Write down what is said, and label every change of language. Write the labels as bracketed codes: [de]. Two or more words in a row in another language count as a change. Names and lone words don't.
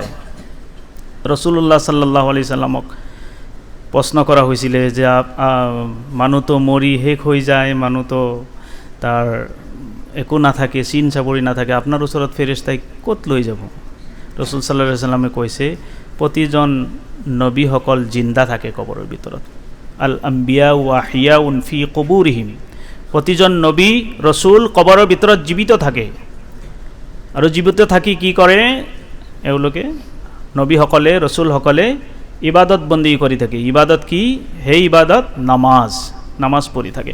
[as] ৰাসূলুল্লাহ [ar] صلى الله عليه وسلم [as] প্ৰশ্ন কৰা হৈছিলে যে মানুহটো মৰি শেষ হৈ যায়, মানুহটো তাৰ একো নাথাকে, চিন চাপৰি নাথাকে, আপোনাৰ ওচৰত ফেৰেশতাই ক'ত লৈ যাব? ৰাসূল [ar] صلى الله عليه وسلم [as] কৈছে, প্ৰতিজন নবীসকল জিন্দা থাকে কবৰৰ ভিতৰত। [ar] الأنبياء أحياء في قبورهم, [as] প্ৰতিজন নবী ৰসুল কবৰৰ ভিতৰত জীৱিত থাকে। আৰু জীৱিত থাকি কি কৰে? এওঁলোকে নবীসকলে, ৰসুলসকলে ইবাদত বন্দী কৰি থাকে। ইবাদত কি? সেই ইবাদত নামাজ পঢ়ি থাকে।